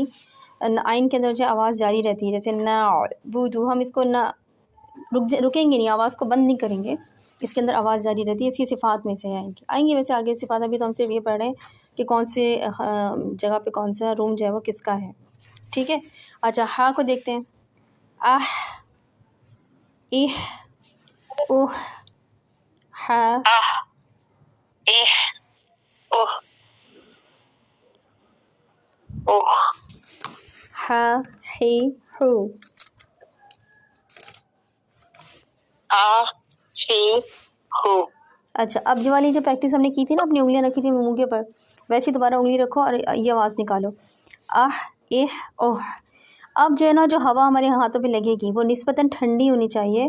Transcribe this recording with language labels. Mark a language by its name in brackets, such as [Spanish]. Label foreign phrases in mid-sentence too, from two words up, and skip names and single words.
[Urdu] آئین کے اندر جو آواز جاری رہتی ہے، جیسے نعبدو، ہم اس کو نہ رکیں گے نہیں، آواز کو بند نہیں کریں گے، اس کے اندر آواز جاری رہتی ہے. اس کی صفات میں سے آئیں گے ویسے آگے صفات. ابھی تو ہم صرف یہ پڑھ رہے ہیں کہ کون سے جگہ پہ کون سا روم جو ہے وہ کس کا ہے. ٹھیک ہے. اچھا ہا کو دیکھتے ہیں. اہ، اہ، اوہ، ہا، اہ، اوہ، اوہ، ہا، ہی، ہو. ہی، ہو. اچھا اب جو والی جو پریکٹس ہم نے کی تھی نا، اپنی انگلیاں رکھی تھی منہ کے اوپر، ویسے دوبارہ انگلی رکھو اور یہ آواز نکالو. اہ، اہ، اوہ. اب جو ہے نا جو ہوا ہمارے ہاتھوں پہ لگے گی وہ نسبتاً ٹھنڈی ہونی چاہیے.